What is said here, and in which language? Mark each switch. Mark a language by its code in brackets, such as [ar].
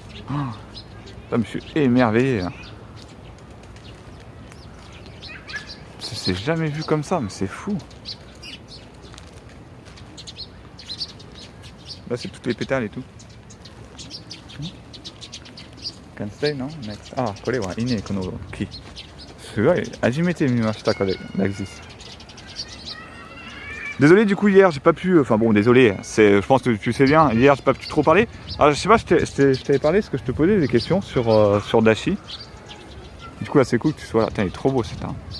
[fr] Oh, putain, je suis émerveillé. Hein. C'est jamais vu comme ça, mais c'est fou. Là, c'est toutes les pétales et tout. [en] Can stay, non? Next. [ja] Ah, これはいいね、この木。すごい、初めて見ました、これ、 [en] like this. [fr] Désolé, du coup, hier, j'ai pas pu. Enfin bon, désolé, je pense que tu sais bien, hier, j'ai pas pu trop parler. Alors, je sais pas, je t'avais parlé, parce que je te posais des questions sur Dashi. Du coup, là, c'est cool que tu sois là. Putain, il est trop beau cet arbre.